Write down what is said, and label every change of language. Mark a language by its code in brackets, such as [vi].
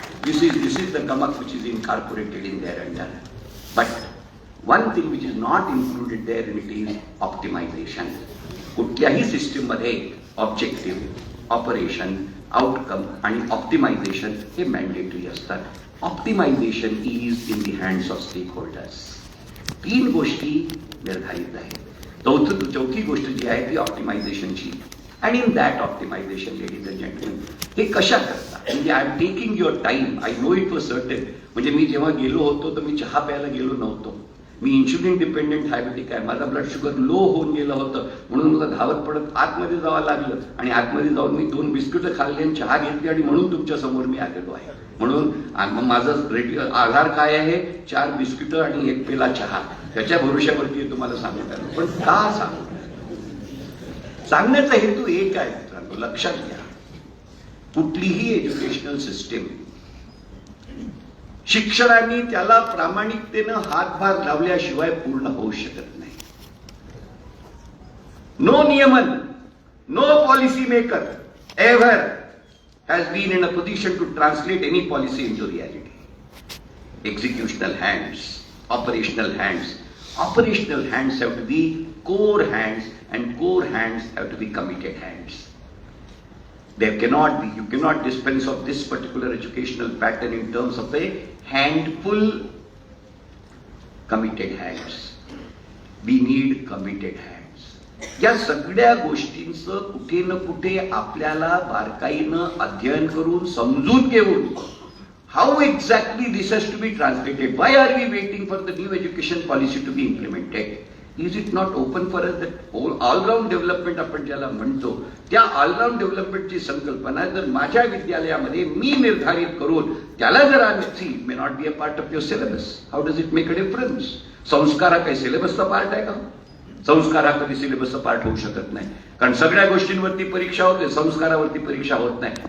[en] This is the gamak which is incorporated in there under. But one thing which is not included there in it is optimization. [mr] कुठल्याही system मध्ये objective, operation, outcome आणि optimisation हे mandatory असतात. [en] Optimization is in the hands of stakeholders. [mr] 3 गोष्टी निर्धारित आहेत. चौथी गोष्ट जी आहे ती ऑप्टिमायझेशनची. [en] and in that optimization ladies and gentlemen, [mr] हे कशा करता, म्हणजे [en] I am taking your time, I know it was certain. [mr] म्हणजे मी जेव्हा गेलो होतो तर मी चहा प्यायला गेलो नव्हतो. मी इन्शुलिन डिपेंडेंट डायबेटिक आहे, माझा ब्लड शुगर लो होऊन गेलं होतं, म्हणून मला धावत पडत आतमध्ये जावं लागलं आणि आतमध्ये जाऊन मी 2 बिस्किटं खाल्ली आणि चहा घेतली आणि म्हणून तुमच्या समोर मी आलेलो आहे. म्हणून माझं आधार काय आहे, 4 बिस्किटं आणि 1 पेला चहा, त्याच्या भरोश्यावरती तुम्हाला सांगत आहे. पण का सांगू, सांगण्याचा हेतू एक आहे मित्रांनो, लक्षात घ्या. कुठलीही एज्युकेशनल सिस्टीम शिक्षणाने त्याला प्रामाणिकतेनं हातभार लावल्याशिवाय पूर्ण होऊ शकत नाही. [en] No नियमन, no policy maker ever has been in a position to translate any policy into reality. Executional hands, operational hands. Operational hands have to be core hands, and core hands have to be committed hands. There cannot be, you cannot dispense of this particular educational pattern in terms of a handful committed hands. We need committed hands. [mr] या सगळ्या गोष्टींचं कुठे न कुठे आपल्याला बारकाईनं अध्ययन करून समजून घेऊन [en] How exactly this has to be translated. Why are we waiting for the new education policy to be implemented? Is it not open for all round development [mr] आपण ज्याला म्हणतो, त्या ऑलराऊंड डेव्हलपमेंटची संकल्पना जर माझ्या विद्यालयामध्ये मी निर्धारित करून त्याला जर आम्ही [en] May not be a part of your syllabus, how does it make a difference? [mr] संस्कार हा काही सिलेबसचा पार्ट आहे का? संस्कार हा कधी सिलेबसचा पार्ट होऊ शकत नाही, कारण सगळ्या गोष्टींवरती परीक्षा होते, संस्कारावरती परीक्षा होत नाही.